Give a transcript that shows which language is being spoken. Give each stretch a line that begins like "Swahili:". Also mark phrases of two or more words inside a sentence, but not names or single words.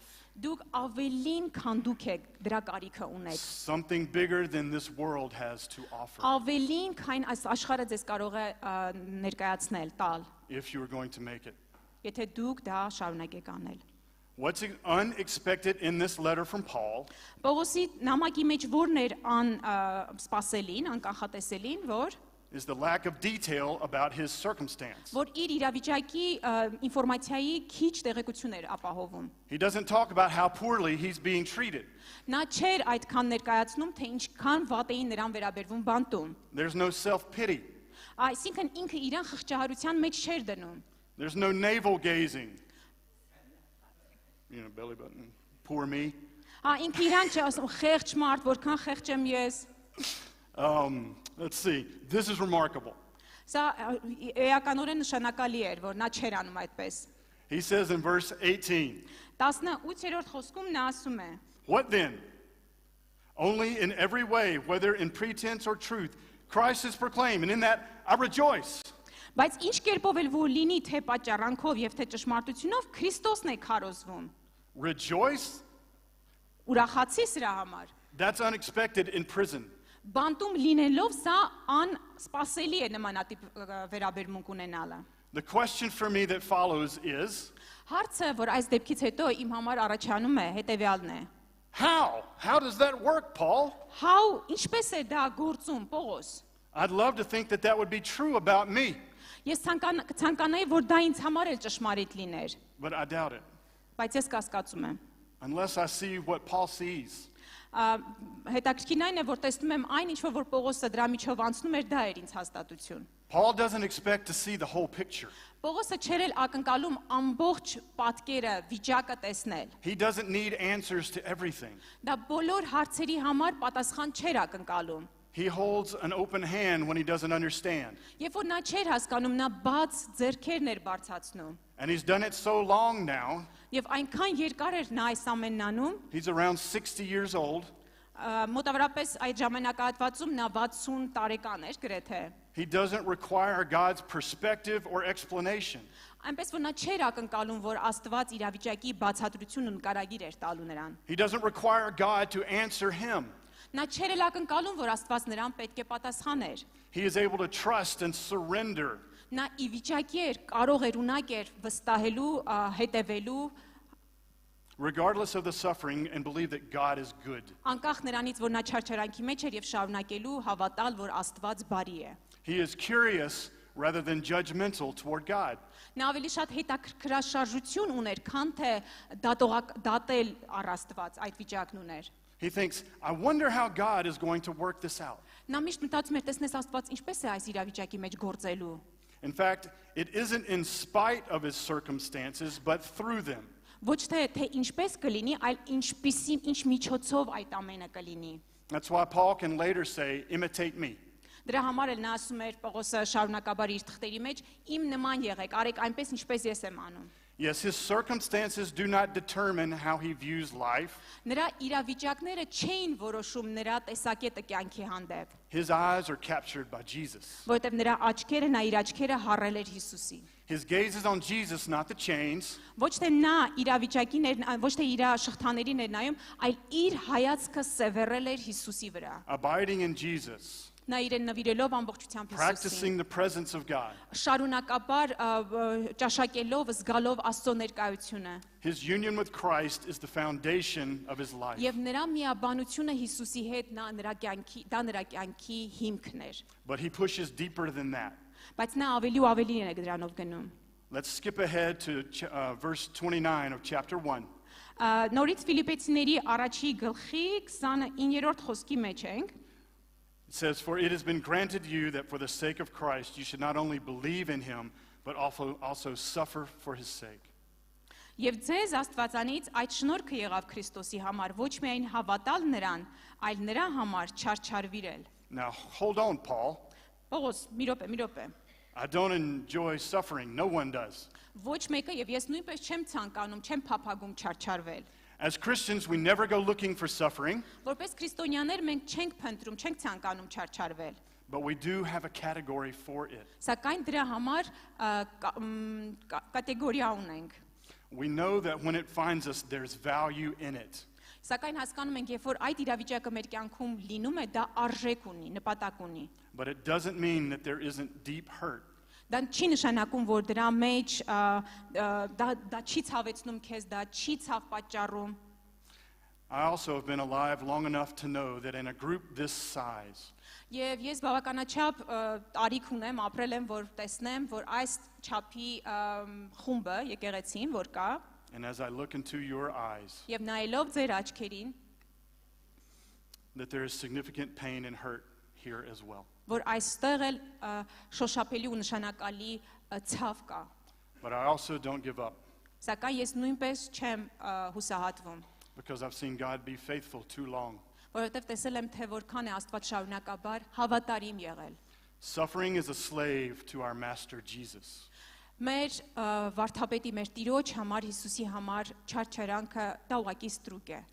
Armenian: Դուք ավելին, քան դուք եք դրա կարիքը ունեք։
English: Something bigger than this world has to offer
Armenian: Ավելին, քան այս աշխարհը ձեզ կարող է ներկայացնել, տալ,
English: if you are going to make it.
Armenian: եթե դուք դա շարունակեք անել։
English: What's unexpected in this letter from Paul
Armenian: Պողոսի նամակի մեջ որն էր սպասելին, անկանխատեսելին,
English: is the lack of detail about his circumstance.
Armenian: որ իր իրավիճակի ինֆորմացիայի քիչ տեղեկություն էր ապահովում։
English: He doesn't talk about how poorly he's being treated.
Armenian: Նա չէր այդքան ներկայացնում, թե ինչքան վատ էին նրան վերաբերվում բանտում։
English: There's no self-pity.
Armenian: Այսինքն ինքը իրան խղճահարության մեջ չէր դնում։
English: There's no navel gazing. You know, belly button. Poor me.
Armenian: Ինքը իրան չէ ասում խեղճ մարդ, որքան խեղճ եմ ես։
English: Let's see. This is remarkable.
Armenian: Սա էականորեն նշանակալի էր, որ նա չէր անում այդպես։
English: He says in verse 18,
Armenian: 18-րդ խոսքում նա ասում է.
English: What then? Only in every way, whether in pretense or truth, Christ is proclaimed, and in that I rejoice.
Armenian: Բայց ինչ կերպով էլ որ լինի, թե պատճառանքով եւ թե ճշմարտությունով, Քրիստոսն է քարոզվում։
English: Rejoice?
Armenian: Ուրախացի սրա համար։
English: That's unexpected in prison.
Armenian: Բանտում լինելով սա անսպասելի է նմանատիպ վերաբերմունք ունենալը։
English: The question for me that follows is,
Armenian: Հարցը, որ այս դեպքից հետո իմ համար առաջանում է, հետեւյալն է.
English: how? How does that work, Paul?
Armenian: Ինչպես է դա գործում, Պողոս։
English: I'd love to think that that would be true about me,
Armenian: Ես ցանկանայի, որ դա ինձ համար էլ ճշմարիտ լիներ,
English: but I doubt it.
Armenian: բայց ես կասկածում եմ։
English: Unless I see what Paul sees.
Armenian: Հետաքրքիրն այն է, որ տեսնում եմ այն, ինչ որ Պողոսը դրա միջով անցնում էր, դա էր ինձ հաստատություն։
English: Paul doesn't expect to see the whole picture.
Armenian: Պողոսը չէր էլ ակնկալում ամբողջ պատկերը, վիճակը տեսնել։
English: He doesn't need answers to everything.
Armenian: Դա բոլոր հարցերի համար պատասխան չէր ակնկալում։
English: He holds an open hand when he doesn't understand.
Armenian: Երբ որ նա չէր հասկանում, նա բաց ձեռքերն էր բարձրացնում։
English: And he's done it so long now.
Armenian: Եվ այնքան երկար էր նա այս ամենն անում,
English: He's around 60 years old.
Armenian: մոտավորապես այդ ժամանակահատվածում նա 60 տարեկան էր գրեթե։
English: He doesn't require God's perspective or explanation.
Armenian: Այնպես որ նա չէր ակնկալում, որ Աստված իրավիճակի բացատրություն ու նկարագիր էր տալու նրան։
English: He doesn't require God to answer him.
Armenian: Նա չէր էլ ակնկալում, որ Աստված նրան պետք է պատասխաներ։
English: He is able to trust and surrender.
Armenian: Նա ի վիճակի էր, կարող էր ունակ էր վստահելու, հետևելու,
English: Regardless of the suffering, and believe that God is good.
Armenian: անկախ նրանից, որ նա չարչարանքի մեջ էր եւ շարունակելու հավատալ, որ Աստված բարի է։
English: He is curious rather than judgmental toward God.
Armenian: Նա ավելի շատ հետաքրքրաշարժություն ուներ, քան թե դատել առ Աստված այդ վիճակն ուներ։
English: He thinks, I wonder how God is going to work this out.
Armenian: Նա միշտ մտածում էր, տեսնես Աստված ինչպես է այս իրավիճակի մեջ գործելու։
English: In fact, it isn't in spite of his circumstances, but through them.
Armenian: Ոչ թե ինչպես կլինի, այլ ինչ միջոցով այդ ամենը կլինի։
English: That's why Paul can later say, imitate me.
Armenian: Դրա համար էլ նա ասում էր Պողոսը շարունակաբար իր թղթերի մեջ, իմ նման եղեք, արեք այնպես ինչպես ես եմ անում։
English: Yes, his circumstances do not determine how he views life.
Armenian: Նրա իրավիճակները չէին որոշում նրա տեսակետը կյանքի հանդեպ,
English: His eyes are captured by Jesus.
Armenian: որովհետև նրա աչքերը, նա իր աչքերը հառել էր Հիսուսի։
English: His gaze is on Jesus, not the chains.
Armenian: Ոչ թե նա իրավիճակին էր, ոչ թե իր շղթաներին էր նայում, այլ իր հայացքը սևեռել էր Հիսուսի վրա։
English: Abiding in Jesus,
Armenian: Նա իրեն նվիրելով ամբողջությամբ Հիսուսին։
English: practicing the presence of God.
Armenian: Շարունակաբար ճաշակելով, զգալով Աստծո ներկայությունը։
English: His union with Christ is the foundation of his life.
Armenian: Եվ նրա միաբանությունը Հիսուսի հետ դա նրա կյանքի հիմքն էր։
English: But he pushes deeper than that.
Armenian: Բայց նա ավելի ու ավելի է դրանով գնում։
English: Let's skip ahead to verse 29 of chapter 1.
Armenian: Նորից Ֆիլիպեցիների առաջի գլխի 29-րդ խոսքի մեջ ենք։
English: It says, For it has been granted you that for the sake of Christ you should not only believe in him, but also suffer for his sake.
Armenian: Եվ ձեզ Աստվածանից այդ շնորհքը եղավ Քրիստոսի համար, ոչ միայն հավատալ նրան, այլ նրա համար չարչարվիրել։
English: Now, hold on, Paul.
Armenian: Պողոս, մի րոպե։
English: I don't enjoy suffering. No one does.
Armenian: Ոչ մեկը եւ ես նույնպես չեմ ցանկանում, չեմ փափագում չարչարվել։
English: As Christians, we never go looking for suffering,
Armenian: Որպես քրիստոնյաներ մենք չենք փնտրում, չենք ցանկանում չարչարվել։
English: but we do have a category for it.
Armenian: Սակայն դրա համար կատեգորիա ունենք։
English: We know that when it finds us, there's value in it.
Armenian: Սակայն հասկանում ենք, երբ որ այդ իրավիճակը մեր կյանքում լինում է, դա արժեք ունի, նպատակ ունի։
English: But it doesn't mean that there isn't deep hurt.
Armenian: Դա չի նշանակում, որ դրա մեջ դա չի ցավեցնում քեզ, դա չի ցավ պատճառում։
English: I also have been alive long enough to know that in a group this size,
Armenian: Եվ ես բավականաչափ տարիք ունեմ, ապրել եմ, որ տեսնեմ, որ այս չափի խումբը եկեղեցին, որ կա,
English: and as I look into your eyes,
Armenian: եւ նայելով ձեր աչքերին,
English: that there is significant pain and hurt here as well.
Armenian: որ այստեղ էլ շոշափելի ու նշանակալի ցավ կա։
English: But I also don't give up
Armenian: Սակայն ես նույնպես չեմ հուսահատվում,
English: because I've seen God be faithful too long.
Armenian: որովհետեւ տեսել եմ, թե որքան է Աստված շարունակաբար հավատարիմ եղել։
English: Suffering is a slave to our master Jesus.
Armenian: Մեր վարդապետի, մեր Տիրոջ համար, Հիսուսի համար չարչարանքը դա ուղղակի ստրուկ է։